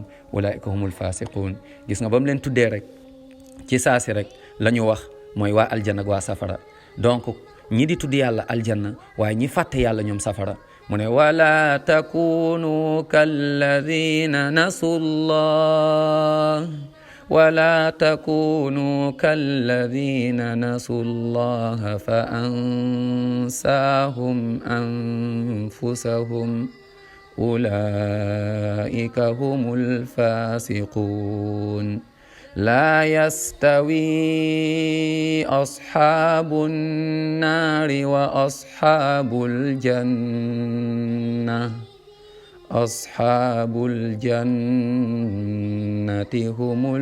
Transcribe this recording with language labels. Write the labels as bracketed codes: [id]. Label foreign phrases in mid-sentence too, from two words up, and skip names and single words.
[ar] أولئك هم الفاسقون [wo] gis nga ba mu leen tuddee rek ci saasi rek la ñu wax mooy waa aljanna ak waa safara donc ñi di tudd yàlla aljanna waaye ñi fàtte yàlla ñoom safara mu ne [ar] ولا تكونوا كالذين نسوا الله ولا تكونوا كالذين نسوا الله فأنساهم أنفسهم أولئك هم الفاسقون لا يستوي أصحاب النار وأصحاب الجنة أصحاب الجنة هم